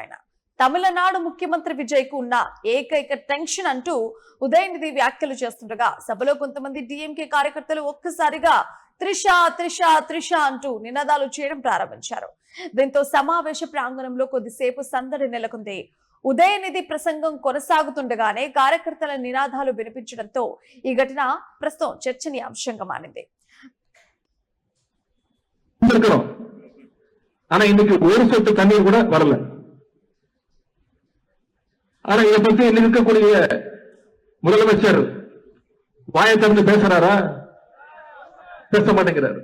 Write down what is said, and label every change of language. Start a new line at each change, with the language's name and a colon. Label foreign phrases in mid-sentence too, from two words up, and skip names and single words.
Telugu: ఆయన తమిళనాడు ముఖ్యమంత్రి విజయ్ కు ఉన్న ఏకైక టెన్షన్ అంటూ ఉదయనిధి వ్యాఖ్యలు చేస్తుండగా సభలో కొంతమంది డిఎంకే కార్యకర్తలు ఒక్కసారిగా త్రిష త్రిష త్రిష అంటూ నినాదాలు చేయడం ప్రారంభించారు. దీంతో సమావేశ ప్రాంగణంలో కొద్దిసేపు సందడి నెలకొంది. ఉదయనిధి ప్రసంగం కొనసాగుతుండగానే కార్యకర్తల నినాదాలు వినిపించడంతో ఈ ఘటన ప్రస్తుతం చర్చనీయాంశంగా మారింది.
Tamil: ஆனா இன்னைக்கு ஒரு சொட்டு தண்ணீர் கூட வரல. ஆனா இதை பத்தி இன்னைக்கு இருக்கக்கூடிய முதலமைச்சர் வாயை திறந்து பேசுறாரா? பேச மாட்டேங்கிறாரு.